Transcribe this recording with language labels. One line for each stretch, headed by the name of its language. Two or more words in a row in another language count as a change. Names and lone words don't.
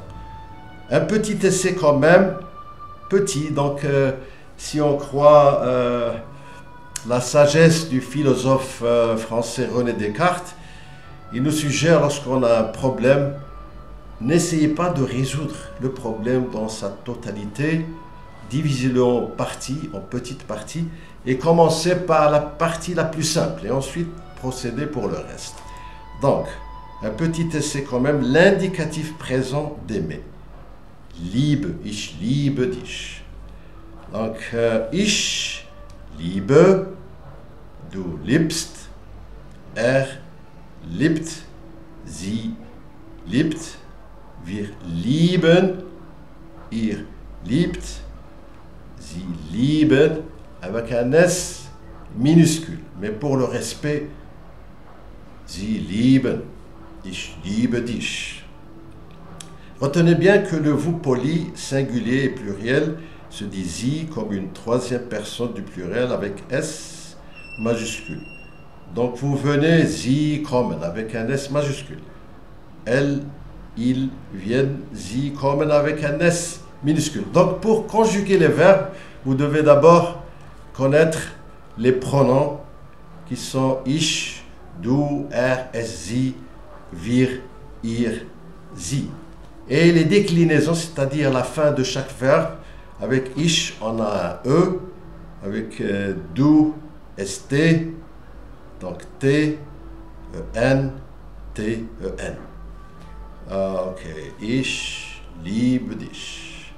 French: Un petit essai quand même, petit, donc si on croit la sagesse du philosophe français René Descartes, il nous suggère, lorsqu'on a un problème, n'essayez pas de résoudre le problème dans sa totalité, divisez-le en parties, en petites parties, et commencez par la partie la plus simple, et ensuite procédez pour le reste. Donc, un petit essai quand même, l'indicatif présent d'aimer.
German: Liebe, ich liebe dich. Donc, ich liebe, du liebst, liebt, sie liebt, wir lieben, ihr liebt, sie lieben,
French: avec un S minuscule. Mais pour le respect,
German: sie lieben, ich liebe dich.
French: Retenez bien que le vous poli, singulier et pluriel, se dit sie comme une troisième personne du pluriel avec S majuscule. Donc vous venez
German: sie kommen
French: avec un S majuscule. Elle, ils viennent
German: sie kommen
French: avec un S minuscule. Donc pour conjuguer les verbes, vous devez d'abord connaître les pronoms qui sont
German: ich, du, es, sie, wir, ihr, sie.
French: Et les déclinaisons, c'est-à-dire la fin de chaque verbe, avec ich, on a un E, avec du, st, donc t, en, t, en.
German: Ok, ich liebe dich.